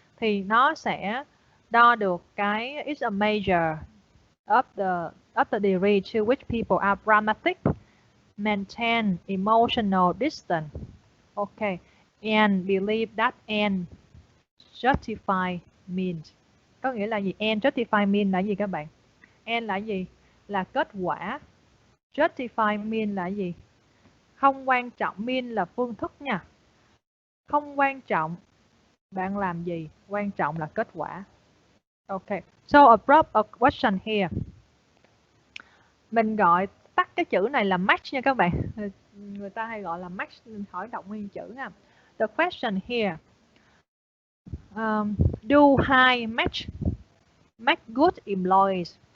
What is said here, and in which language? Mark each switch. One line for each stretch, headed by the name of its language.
Vietnamese: Thì nó sẽ đo được cái
English: it's a measure of the degree to which people are pragmatic, maintain emotional distance, okay, and believe that end justify means.
Vietnamese: Có nghĩa là gì? End justify mean là gì các bạn? End là gì? Là kết quả. Justify mean là gì? Không quan trọng, mean là phương thức nha. Không quan trọng bạn làm gì, quan trọng là kết quả.
English: Okay, so a question here.
Vietnamese: Mình gọi tắt cái chữ này là match nha các bạn. Người ta hay gọi là match, hỏi đọc nguyên chữ nha.
English: The question here. Do high match good employees?